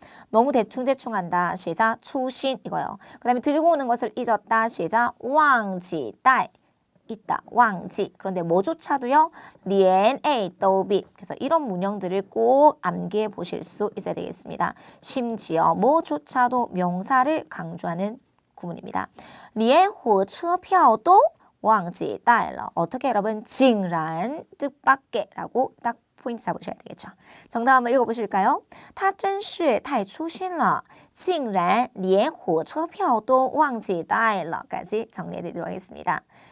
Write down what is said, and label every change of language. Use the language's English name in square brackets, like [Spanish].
[Korean] 너무 대충대충한다. 시작 추신 이거요. 그 다음에 들고 오는 것을 잊었다. 시작 왕지딸 있다. 왕지. 그런데 뭐조차도요. 리엔 에이 또비. 그래서 이런 문형들을 꼭 암기해 보실 수 있어야 되겠습니다. 심지어 뭐조차도 명사를 강조하는 구문입니다. [Chinese] 连火车票都忘记带了. [Korean] 어떻게 여러분? 竟然 뜻밖의 라고 딱 포인트 잡으셔야 되겠죠. 정답 한번 읽어보실까요? [Chinese] 他真是太粗心了竟然连火车票都忘记带了 [Korean] 까지 정리해드리도록 하겠습니다.